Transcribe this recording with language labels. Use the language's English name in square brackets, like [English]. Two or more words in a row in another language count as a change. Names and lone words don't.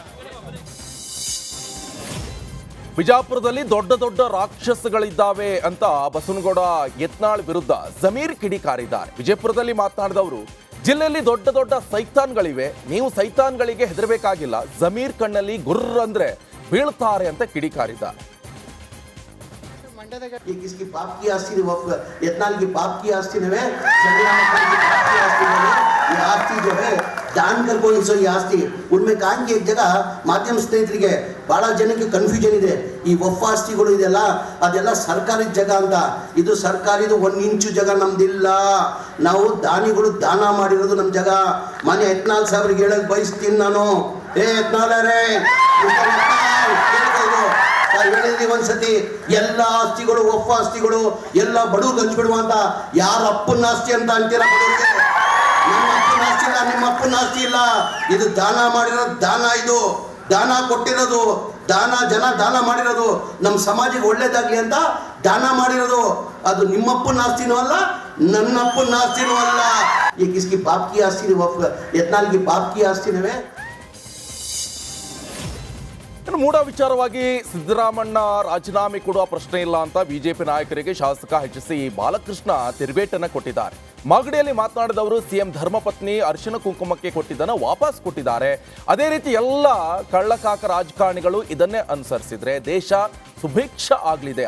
[Kannada] ಬಿಜಾಪುರದಲ್ಲಿ ದೊಡ್ಡ ರಾಕ್ಷಸಗಳಿದ್ದಾವೆ ಅಂತ ಬಸವನಗೌಡ ಯತ್ನಾಳ್ ವಿರುದ್ಧ ಜಮೀರ್ ಕಿಡಿಕಾರಿದ್ದಾರೆ. ವಿಜಯಪುರದಲ್ಲಿ ಮಾತನಾಡಿದವರು, ಜಿಲ್ಲೆಯಲ್ಲಿ ದೊಡ್ಡ ಸೈತಾನ್ಗಳಿವೆ, ನೀವು ಸೈತಾನ್ಗಳಿಗೆ ಹೆದರಬೇಕಾಗಿಲ್ಲ. ಜಮೀರ್ ಕಣ್ಣಲ್ಲಿ ಗುರ್ರ ಅಂದ್ರೆ ಬೀಳ್ತಾರೆ ಅಂತ ಕಿಡಿಕಾರಿದ್ದಾರೆ. [Hindi] ये किसकी बाप की आस्ती है? वक्फ यत्नाल की बाप की आस्ती है, चंद्रयान की बाप की आस्ती है। ये आस्ती जो है दान कर कोई सो ये आस्ತಿ उनमें ಕಾಂಗಿ एक जगह [Kannada] ಮಾಧ್ಯಮ ಸ್ನೇಹಿತರಿಗೆ ಬಹಳ ಜನಕ್ಕೆ ಕನ್ಫ್ಯೂಷನ್ ಇದೆ. ಈ ವಫ್ ಆಸ್ತಿಗಳು ಇದೆಲ್ಲ ಅದೆಲ್ಲ ಸರ್ಕಾರಿ ಜಾಗ ಅಂತ. ಇದು ಸರ್ಕಾರಿದು 1 ಇಂಚು ಜಾಗ ನಮ್ದಿಲ್ಲ. ನಾವು ದಾನಿಗಳು ದಾನ ಮಾಡಿರೋದು ನಮ್ಮ ಜಾಗ. ಮನೆ ಯತ್ನಾಳ್ ಸಾಹೇಬ್ರಿಗೆ ಹೇಳಕ್ ಬಯಸ್ತೀನಿ ನಾನು. ಯತ್ನಾಳರೇ ಹೇಳಿದ್ವಿ ಒಂದ್ಸತಿ, ಎಲ್ಲ ಆಸ್ತಿಗಳು ವಫ್ ಆಸ್ತಿಗಳು ಎಲ್ಲ ಬಡವ್ರಿಗೆ ಹಂಚ್ಬಿಡುವ ಅಂತ. ಯಾರ ಅಪ್ಪನ ಆಸ್ತಿ ಅಂತ ಅಂತೀರ ಬಡವ್ರಿಗೆ? ನಮ್ಮ ಅಪ್ಪನ ಆಸ್ತಿ ಇಲ್ಲ, ನಿಮ್ಮ ಅಪ್ಪನ ಆಸ್ತಿ ಇಲ್ಲ. ಇದು ದಾನ ಮಾಡಿರೋದು, ದಾನ ಇದು ದಾನ ಕೊಟ್ಟಿರೋದು, ದಾನ ಜನ ದಾನ ಮಾಡಿರೋದು, ನಮ್ಮ ಸಮಾಜಕ್ಕೆ ಒಳ್ಳೇದಾಗ್ಲಿ ಅಂತ ದಾನ ಮಾಡಿರೋದು. ಅದು ನಿಮ್ಮಪ್ಪನ ಆಸ್ತಿನೂ ಅಲ್ಲ, ನನ್ನಪ್ಪನ ಆಸ್ತಿನೂ ಅಲ್ಲ. [Hindi] ये किसकी बाप की आस्ती है? वक्फ यत्नाल की बाप की आस्ती है. [Kannada] ಇನ್ನು ಮೂಡ ವಿಚಾರವಾಗಿ ಸಿದ್ದರಾಮಣ್ಣ ರಾಜೀನಾಮೆ ಕೊಡುವ ಪ್ರಶ್ನೆ ಇಲ್ಲ ಅಂತ ಬಿಜೆಪಿ ನಾಯಕರಿಗೆ ಶಾಸಕ ಎಚ್.ಸಿ. ಬಾಲಕೃಷ್ಣ ತಿರುಗೇಟನ್ನು ಕೊಟ್ಟಿದ್ದಾರೆ. ಮಾಗಡಿಯಲ್ಲಿ ಮಾತನಾಡಿದವರು ಸಿಎಂ ಧರ್ಮಪತ್ನಿ ಅರಿಶಿನ ಕುಂಕುಮಕ್ಕೆ ಕೊಟ್ಟಿದ್ದನ್ನು ವಾಪಸ್ ಕೊಟ್ಟಿದ್ದಾರೆ. ಅದೇ ರೀತಿ ಎಲ್ಲ ಕಳ್ಳಕಾಕ ರಾಜಕಾರಣಿಗಳು ಇದನ್ನೇ ಅನುಸರಿಸಿದ್ರೆ ದೇಶ ಸುಭಿಕ್ಷ ಆಗಲಿದೆ.